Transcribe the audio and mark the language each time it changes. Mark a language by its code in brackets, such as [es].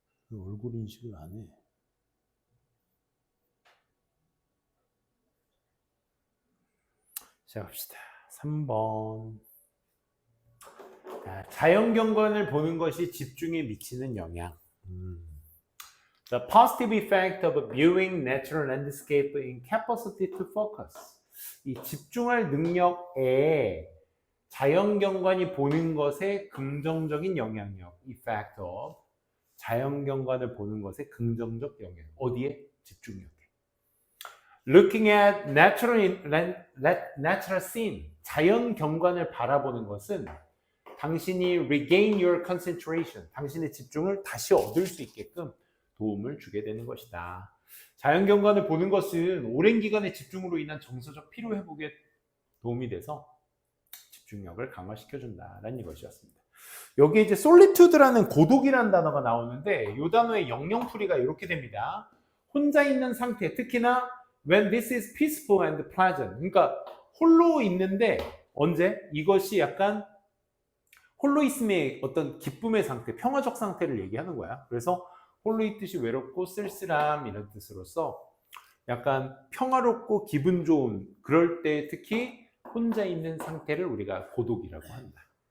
[ko] 얼굴 인식을 안 해. 시작합시다. 3번. 자연경관을 보는 것이 집중에 미치는 영향. [en] The positive effect of viewing natural landscape in capacity to focus. [ko] 이 집중할 능력에 자연경관이 보는 것에 긍정적인 영향력. [en] Effect of. [ko] 자연경관을 보는 것에 긍정적 영향. 어디에? 집중력에. [en] Looking at natural scene. [ko] 자연경관을 바라보는 것은 당신이 [en] regain your concentration, [ko] 당신의 집중을 다시 얻을 수 있게끔 도움을 주게 되는 것이다. 자연경관을 보는 것은 오랜 기간의 집중으로 인한 정서적 피로 회복에 도움이 돼서 집중력을 강화시켜준다라는 이것이었습니다. 여기 이제 solitude라는 고독이라는 단어가 나오는데 이 단어의 영영풀이가 이렇게 됩니다. 혼자 있는 상태, 특히나 [en] when this is peaceful and pleasant. [ko] 그러니까 홀로 있는데 언제? 이것이 약간 홀로 있음의 어떤 기쁨의 상태, 평화적 상태를 얘기하는 거야. 그래서 홀로 있듯이 외롭고 쓸쓸함 이런 뜻으로서 약간 평화롭고 기분 좋은 그럴 때 특히 혼자 있는 상태를 우리가 고독이라고 한다.